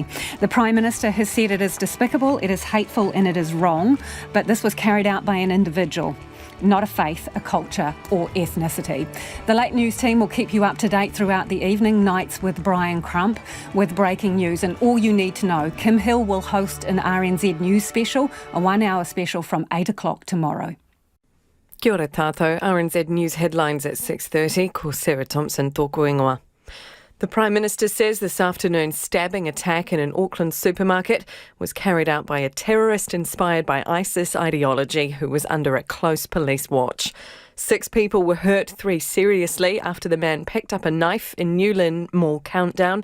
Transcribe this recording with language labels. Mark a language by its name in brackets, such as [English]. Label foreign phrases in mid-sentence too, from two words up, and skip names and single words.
[English] The Prime Minister has said it is despicable, it is hateful, and it is wrong, but this was carried out by an individual, not a faith, a culture or ethnicity. The Late News team will keep you up to date throughout the evening, nights with Brian Crump with breaking news and all you need to know. Kim Hill will host an RNZ News special, a 1-hour special from 8 o'clock tomorrow. [Māori] Kia ora tātou, [English] RNZ News headlines at 6:30, [Māori] ko Sarah Thompson tōku ingoa. [English] The Prime Minister says this afternoon's stabbing attack in an Auckland supermarket was carried out by a terrorist inspired by ISIS ideology who was under a close police watch. 6 people were hurt, 3 seriously, after the man picked up a knife in Lynn Mall Countdown